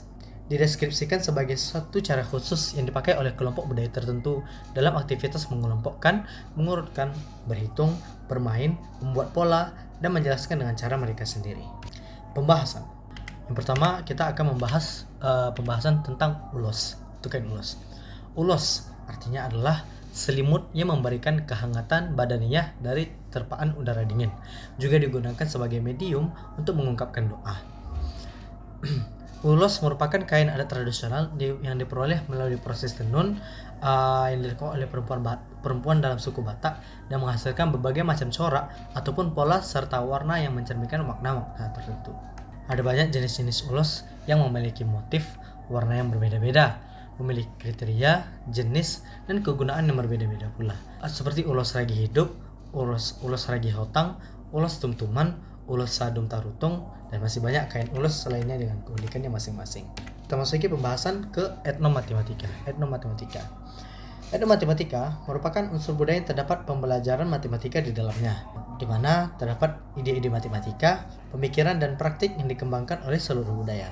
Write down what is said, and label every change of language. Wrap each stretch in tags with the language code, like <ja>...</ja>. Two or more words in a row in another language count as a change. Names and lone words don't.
<id>Dideskripsikan sebagai suatu cara khusus yang dipakai oleh kelompok budaya tertentu dalam aktivitas mengelompokkan, mengurutkan, berhitung, bermain, membuat pola, dan menjelaskan dengan cara mereka sendiri. Pembahasan. Yang pertama, kita akan membahas pembahasan tentang ulos, kain ulos. Ulos artinya adalah selimut yang memberikan kehangatan badaniah dari terpaan udara dingin. Juga digunakan sebagai medium untuk mengungkapkan doa. Ulos merupakan kain adat tradisional yang diperoleh melalui proses tenun yang dilakukan oleh perempuan dalam suku Batak dan menghasilkan berbagai macam corak ataupun pola serta warna yang mencerminkan makna-makna tertentu. Ada banyak jenis-jenis ulos yang memiliki motif, warna yang berbeda-beda, memiliki kriteria, jenis, dan kegunaan yang berbeda-beda pula. Seperti ulos ragi hidup, ulos ragi hotang, ulos tumtuman, ulos sadum tarutung, dan masih banyak kain ulos lainnya dengan keunikannya masing-masing. Kita masuki pembahasan ke etnomatematika. Etnomatematika merupakan unsur budaya yang terdapat pembelajaran matematika di dalamnya, di mana terdapat ide-ide matematika, pemikiran, dan praktik yang dikembangkan oleh seluruh budaya.</id>